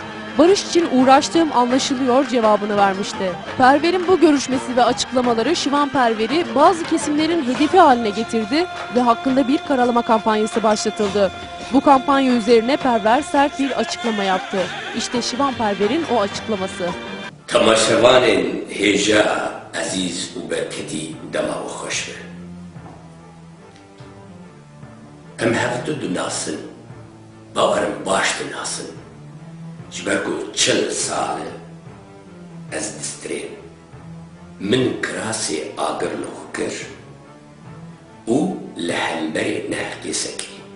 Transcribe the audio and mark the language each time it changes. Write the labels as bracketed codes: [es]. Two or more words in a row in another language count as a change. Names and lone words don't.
[tr] Barış için uğraştığım anlaşılıyor cevabını vermişti. Perver'in bu görüşmesi ve açıklamaları Şivan Perver'i bazı kesimlerin hedefi haline getirdi ve hakkında bir karalama kampanyası başlatıldı. Bu kampanya üzerine Perver sert bir açıklama yaptı. İşte Şivan Perver'in o açıklaması. [ku] Tamaşevanên hêja ezîz û berketî dema û xweş be. Em hevdû dinasin, bawerim baş dinasin. Ji ber ku 40 sal ez distrêm, min kirasê agir li xwe kir û li hemberê nehekê sekirî.